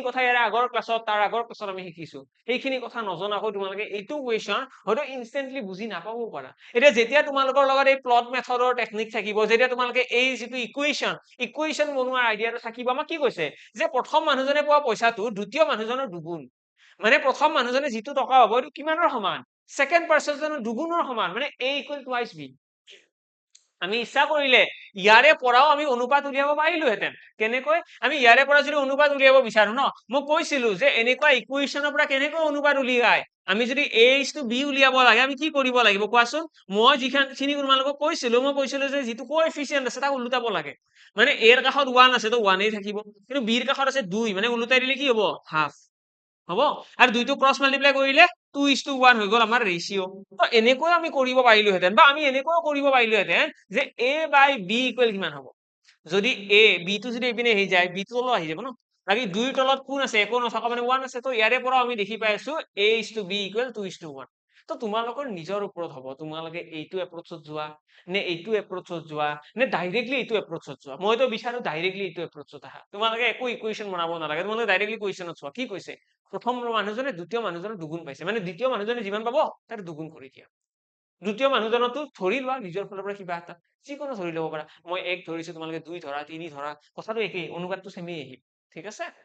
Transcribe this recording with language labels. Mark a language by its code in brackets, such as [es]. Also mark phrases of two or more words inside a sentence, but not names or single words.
[as] কথা ইয়াৰ আগৰ ক্লাছত তাৰ আগৰ ক্লাছত আমি শিকিছো সেইখিনি কথা নজনাকৈ তোমালোকে এইটো কুৱেশ্যন হয়তো ইনষ্টেন্টলি বুজি নাপাবও পাৰা এতিয়া যেতিয়া তোমালোকৰ লগত এই প্লট মেথডৰ টেকনিক থাকিব যেতিয়া তোমালোকে এই যিটো ইকুৱেশ্যন বনোৱাৰ আইডিয়াটো থাকিব আমাক কি কৈছে যে প্ৰথম মানুহজনে পোৱা পইচাটো দ্বিতীয় মানুহজনৰ দুগুণ মানে প্ৰথম মানুহজনে যিটো টকা হ'ব এইটো কিমানৰ সমান সেকেন্ড পাৰ্সনৰ দুগুণৰ সমান মানে [en] a equal twice b [as] আমি ইচ্ছা কৰিলে ইয়াৰে পৰাও আমি অনুপাত উলিয়াব পাৰিলোহেঁতেন কেনেকৈ আমি ইয়াৰে পৰা যদি অনুপাত উলিয়াব বিচাৰো ন মই কৈছিলো যে এনেকুৱা ইকুৱেশ্যনৰ পৰা কেনেকৈ অনুপাত উলিয়াই আমি যদি [en] a is to b [as] উলিয়াব লাগে আমি কি কৰিব লাগিব কোৱাচোন মই যিখিনি তোমালোকক কৈছিলো যে যিটো কোএফিচিয়েন্ট আছে তাক উলটাব লাগে মানে a ৰ কাষত 1 আছে তো 1 এই থাকিব কিন্তু b ৰ কাষত আছে 2 মানে উলটাই দিলে কি হ'ব হাফ হ'ব আৰু দুইটো [en] cross multiply [as] কৰিলে 2:1 হৈ গ'ল আমাৰ ৰেচিও তো এনেকৈ আমি কৰিব পাৰিলোহেঁতেন বা আমি এনেকৈ কৰিব পাৰিলোহেঁতেন যে [en] a by b equal [as] কিমান হ'ব যদি a b টো যদি এইপিনে আহি যায় b টো তলত আহি যাব ন বাকি দুইৰ তলত কোন আছে একো নথকা মানে 1 আছে তো ইয়াৰে পৰা আমি দেখি পাই আছো [en] a is to b equal [as] 2:1 তো তোমালোকৰ নিজৰ ওপৰত হ'ব তোমালোকে এইটো এপ্ৰোচত যোৱা নে এইটো এপ্ৰোচত যোৱা নে ডাইৰেক্টলি এইটো এপ্ৰোচত যোৱা মইতো বিচাৰো ডাইৰেক্টলি এইটো এপ্ৰোচত আহা তোমালোকে একো ইকুৱেশ্যন বনাব নালাগে তোমালোকে ডাইৰেক্টলি কুৱেশ্যনত চোৱা কি কৈছে প্ৰথম মানুহজনে দ্বিতীয় মানুহজনৰ দুগুণ পাইছে মানে দ্বিতীয় মানুহজনে যিমান পাব তাৰ দুগুণ কৰি দিয়া দ্বিতীয় মানুহজনতো ধৰি লোৱা নিজৰ ফালৰ পৰা কিবা এটা যিকোনো ধৰি ল'ব পাৰা মই 1 ধৰিছো তোমালোকে 2 ধৰা 3 ধৰা কথাটো একেই অনুপাতটো সেমেই আহিব ঠিক আছে